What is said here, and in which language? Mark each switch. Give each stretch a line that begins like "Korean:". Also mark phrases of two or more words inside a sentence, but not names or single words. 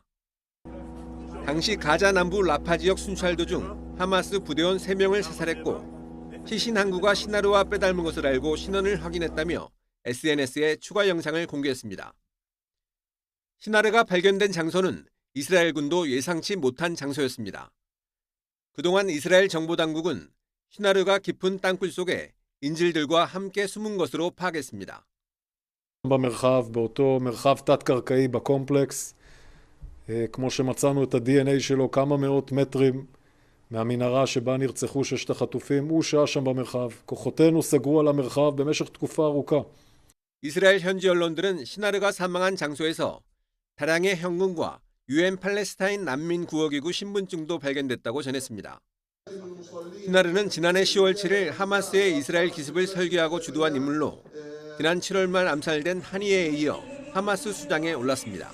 Korean: 당시 가자 남부 라파 지역 순찰 도중 하마스 부대원 3명을 사살했고 시신 항구가 시나르와 빼닮은 것을 알고 신원을 확인했다며 SNS에 추가 영상을 공개했습니다. 시나르가 발견된 장소는 이스라엘군도 예상치 못한 장소였습니다. 그동안 이스라엘 정보당국은 시나르가 깊은 땅굴 속에 인질들과 함께 숨은 것으로 파악했습니다.
Hebrew: באותו מרחב תת-קרקעי בקומפלקס, כמו שמצאנו את ה-DNA שלו כמה מאות מטרים מהמנהרה שבה נרצחו 6 החטופים, הוא שהה שם במרחב. כוחותינו סגרו על המרחב במשך תקופה ארוכה.
Korean: 이스라엘 현지 언론들은 시나르가 사망한 장소에서 다량의 현금과 UN 팔레스타인 난민 구호기구 신분증도 발견됐다고 전했습니다. 시나르는 지난해 10월 7일 하마스의 이스라엘 기습을 설계하고 주도한 인물로 지난 7월 말 암살된 하니에에 이어 하마스 수장에 올랐습니다.